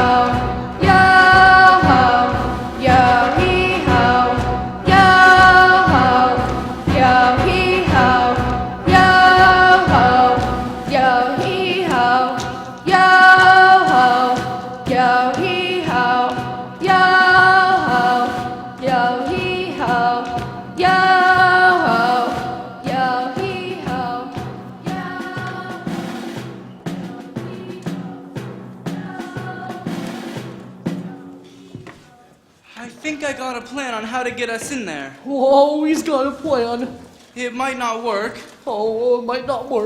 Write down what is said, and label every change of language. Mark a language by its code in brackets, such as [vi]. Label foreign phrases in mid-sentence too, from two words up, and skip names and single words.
[en] yo ho, yo hee ho, yo ho, yo hee ho, yo ho, yo hee ho, yo ho, yo hee ho, yo ho, yo hee ho, yo ho, yo hee ho, I think I got a plan on how to get us in there. Oh, he's got a plan. It might not work, Oh, it might not work.